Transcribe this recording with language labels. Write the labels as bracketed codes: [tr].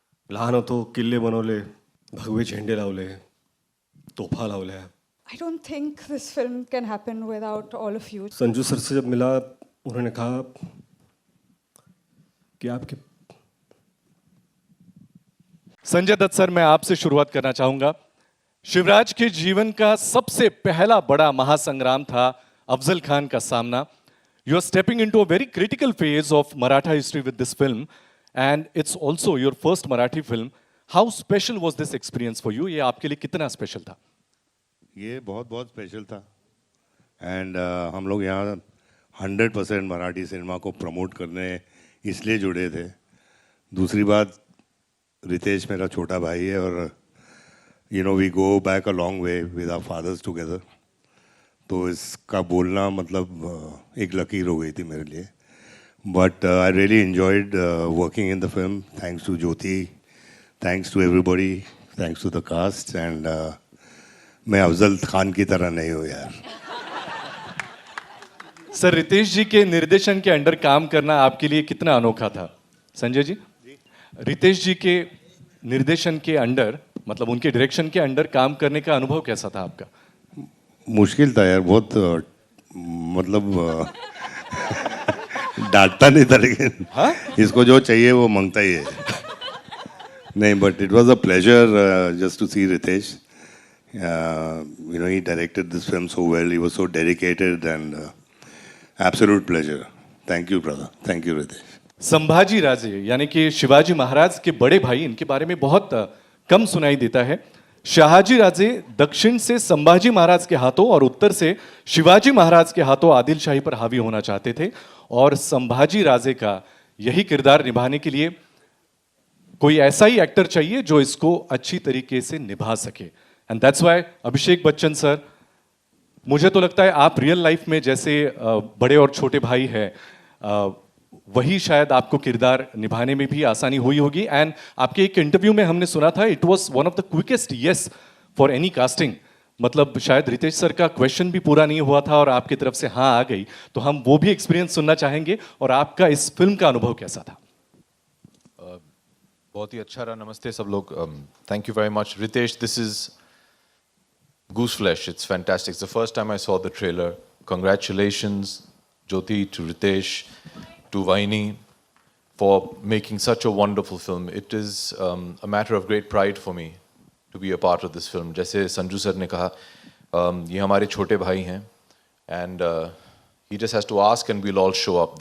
[mr] लहान होतो, किल्ले बनवले, भगवे झेंडे लावले, तोफा लावल्या. [en] I don't think this film can happen without all of you. [hi] Sanju sir से जब मिला, उन्होंने कहा कि आपके संजय दत्त सर, मैं आपसे शुरुआत करना चाहूंगा. शिवराज के जीवन का सबसे पहला बड़ा महासंग्राम था अफजल खान का सामना. [en] You are stepping into a very critical phase of Maratha history with this film, and it's also your first Marathi film. How special was this experience for you? [hi] ये आपके लिए कितना स्पेशल था? ये बहुत बहुत स्पेशल था. एंड हम लोग यहाँ 100% मराठी सिनेमा को प्रमोट करने इसलिए जुड़े थे. दूसरी बात, रितेश मेरा छोटा भाई है और [en] We go back a long way with our fathers together. [hi] तो इसका बोलना मतलब एक लकीर हो गई थी मेरे लिए. [en] But I really enjoyed working in the film. Thanks to Jyoti, thanks to everybody, thanks to the cast. [hi] And मैं अफजल खान की तरह नहीं हूँ यार. सर, रितेश जी के निर्देशन के अंडर काम करना आपके लिए कितना अनोखा था? संजय जी, रितेश जी के निर्देशन के अंडर, मतलब उनके डायरेक्शन के अंडर काम करने का अनुभव कैसा था आपका? मुश्किल था यार बहुत. मतलब डांटता नहीं था, लेकिन इसको जो चाहिए वो मांगता ही है. [en] नहीं, but it was a pleasure just to see Ritesh. he directed this film so well. He was so dedicated and absolute pleasure. Thank you, brother. Thank you, Ritesh. [hi] Sambhaji Raje यानी कि शिवाजी महाराज के बड़े भाई, इनके बारे में बहुत कम सुनाई देता है. शहाजी राजे दक्षिण से संभाजी महाराज के हाथों और उत्तर से शिवाजी महाराज के हाथों आदिल शाही पर हावी होना चाहते थे. और संभाजी राजे का यही किरदार निभाने के लिए कोई ऐसा ही एक्टर चाहिए जो इसको अच्छी तरीके से निभा सके. [en] and that's why [hi] Abhishek Bachchan sir, मुझे तो लगता है आप रियल लाइफ में जैसे बड़े और छोटे भाई हैं, वही शायद आपको किरदार निभाने में भी आसानी हुई होगी. [en] and [hi] आपके एक इंटरव्यू में हमने सुना था, [en] It was one of the quickest yes for any casting. [hi] मतलब शायद रितेश सर का क्वेश्चन भी पूरा नहीं हुआ था और आपकी तरफ से हाँ आ गई. तो हम वो भी एक्सपीरियंस सुनना चाहेंगे. और आपका इस फिल्म का अनुभव कैसा था? बहुत ही अच्छा रहा. नमस्ते सब लोग. [en] Thank you very much. Ritesh, this is Gooseflesh. It's fantastic. It's the first time I saw the trailer. Congratulations, Jyoti, to Ritesh, to Vaini, for making such a wonderful film. It is a matter of great pride for me to be a part of this film. [hi] जैसे Sanju sir ने कहा, ये हमारे छोटे भाई हैं, [en] and he just has to ask and we'll all show up.